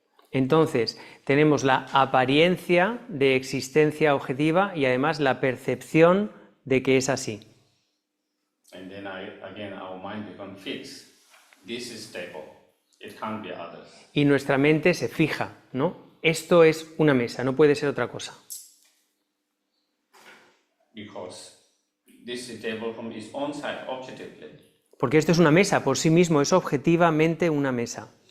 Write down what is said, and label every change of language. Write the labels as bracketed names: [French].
[Spanish] Entonces, tenemos la apariencia de existencia objetiva y además la percepción de que es así. [English] And then again our mind becomes fixed. This is stable. It can't be others. [Spanish] Y nuestra mente se fija, ¿no? Esto es una mesa, no puede ser otra cosa. [English] Because this is table from its own side objectively. [Spanish] Porque esto es una mesa, por sí mismo, es objetivamente una mesa.